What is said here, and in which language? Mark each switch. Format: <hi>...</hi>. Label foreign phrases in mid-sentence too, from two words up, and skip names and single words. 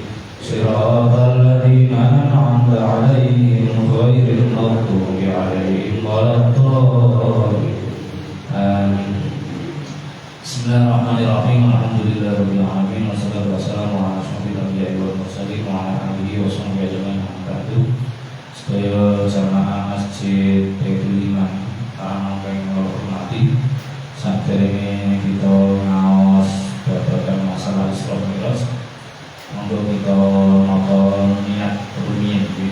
<ar>صراط الذين أنعمت عليهم غير المغضوب عليهم ولا الضالين. Amin. بسم الله الرحمن الرحيم الحمد لله رب العالمين. والصلاة والسلام على أشرف الأنبياء والمرسلين وعلى آله وصحبه أجمعين.</ar> <jv>Sedaya jamaah Masjid Baitul Iman kang kula hormati, saderenge kita ngaos babagan masalah Isra Mi'raj, monggo kita nata niat rumiyin iki.</jv>